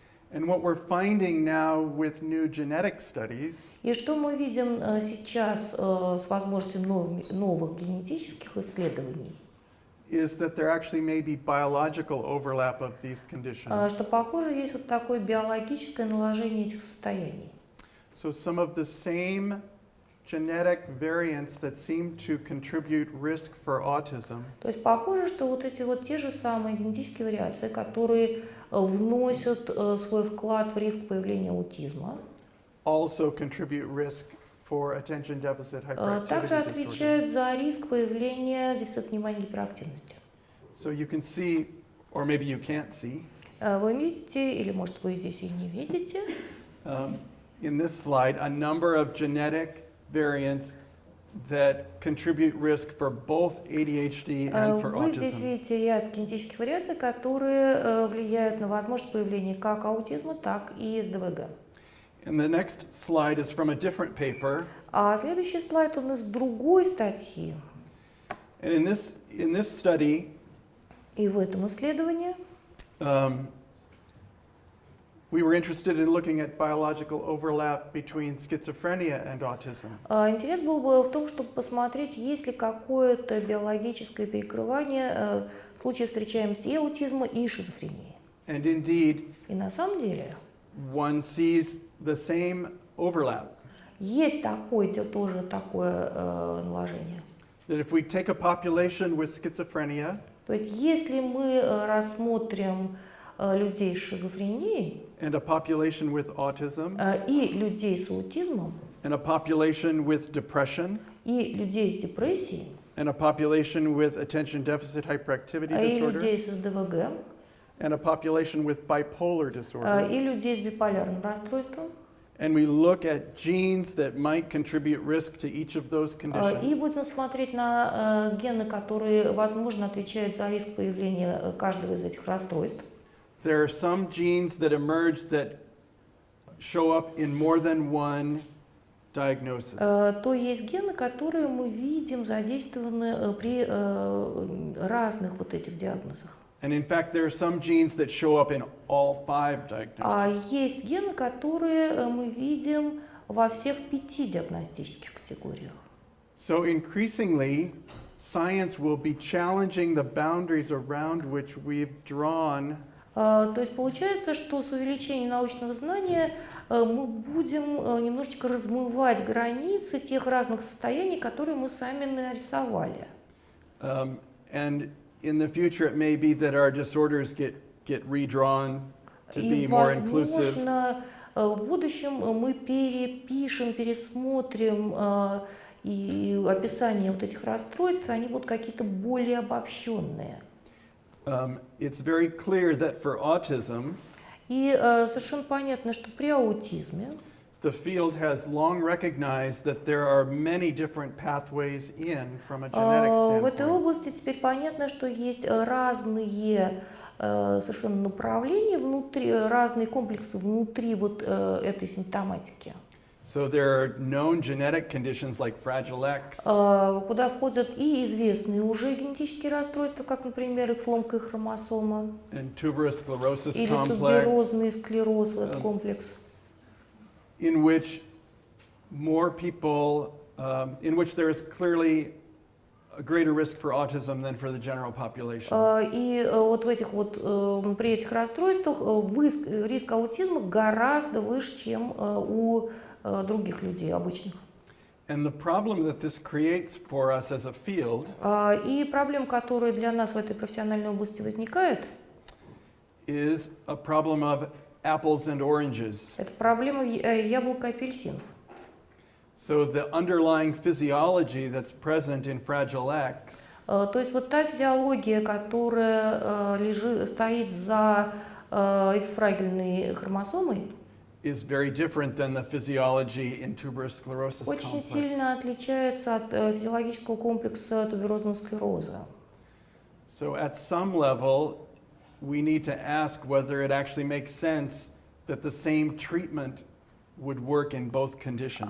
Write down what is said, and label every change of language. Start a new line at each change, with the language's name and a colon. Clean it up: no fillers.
English: And what we're finding now with new genetic studies
Russian: И что мы видим сейчас с возможностью новых генетических исследований,
English: is that there actually may be biological overlap of these conditions.
Russian: что, похоже, есть вот такое биологическое наложение этих состояний.
English: So some of the same genetic variants that seem to contribute risk for autism
Russian: То есть похоже, что вот эти вот те же самые генетические вариации, которые вносят свой вклад в риск появления аутизма,
English: also contribute risk for attention deficit
Russian: также
English: hyperactivity disorder.
Russian: отвечают за риск появления дефицита внимания, гиперактивности.
English: So you can see, or maybe you can't see,
Russian: Вы видите, или может вы здесь и не видите,
English: in this slide, a number of genetic variants that contribute risk for both ADHD and for
Russian: вы здесь
English: autism.
Russian: видите ряд генетических вариаций, которые влияют на возможность появления как аутизма, так и СДВГ.
English: And the next slide is from a different paper.
Russian: А следующий слайд, он из другой статьи.
English: And in this study,
Russian: И в этом исследовании
English: we were interested in looking at biological overlap between schizophrenia and autism.
Russian: интерес был бы в том, чтобы посмотреть, есть ли какое-то биологическое перекрывание в случае встречаемости и аутизма, и шизофрении.
English: And indeed,
Russian: И на самом деле
English: one sees the same overlap.
Russian: есть тоже такое наложение.
English: That if we take a population with schizophrenia
Russian: То есть если мы рассмотрим людей с шизофренией
English: and a population with autism
Russian: и людей с аутизмом,
English: and a population with depression
Russian: и людей с депрессией,
English: and a population with attention deficit hyperactivity
Russian: и
English: disorder
Russian: людей с СДВГ,
English: and a population with bipolar disorder,
Russian: и людей с биполярным расстройством,
English: and we look at genes that might contribute risk to each of those
Russian: и
English: conditions,
Russian: будем смотреть на гены, которые, возможно, отвечают за риск появления каждого из этих расстройств.
English: there are some genes that emerge that show up in more than one diagnosis.
Russian: То есть гены, которые мы видим задействованы при разных вот этих диагнозах.
English: And in fact, there are some genes that show up in all 5
Russian: А
English: diagnoses.
Russian: есть гены, которые мы видим во всех 5 диагностических категориях.
English: So increasingly, science will be challenging the boundaries around which we've drawn
Russian: То есть получается, что с увеличением научного знания мы будем немножечко размывать границы тех разных состояний, которые мы сами нарисовали.
English: And in the future, it may be that our disorders get redrawn to
Russian: И,
English: be more inclusive.
Russian: возможно, в будущем мы перепишем, пересмотрим и описание вот этих расстройств, они будут какие-то более обобщенные.
English: It's very clear that for autism,
Russian: И совершенно понятно, что при аутизме
English: the field has long recognized that there are many different pathways in from a genetic
Russian: В этой
English: standpoint.
Russian: области теперь понятно, что есть разные совершенно направления внутри, разные комплексы внутри вот этой симптоматики.
English: So there are known genetic conditions like Fragile X,
Russian: Куда входят и известные уже генетические расстройства, как, например, сломка хромосомы,
English: and tuberous sclerosis
Russian: или
English: complex,
Russian: туберозный склероз, этот комплекс,
English: in which more people, in which there is clearly a greater risk for autism than for the general population.
Russian: И вот в этих вот, при этих расстройствах риск аутизма гораздо выше, чем у других людей обычных.
English: And the problem that this creates for us as a field
Russian: И проблема, которая для нас в этой профессиональной области возникает,
English: is a problem of apples and oranges.
Russian: это проблема яблок и апельсинов.
English: So the underlying physiology that's present in Fragile X
Russian: То есть вот та физиология, которая стоит за X-фрагильной хромосомой,
English: is very different than the physiology in tuberous sclerosis
Russian: очень
English: complex.
Russian: сильно отличается от физиологического комплекса туберозного склероза.
English: So at some level, we need to ask whether it actually makes sense that the same treatment would work in both conditions.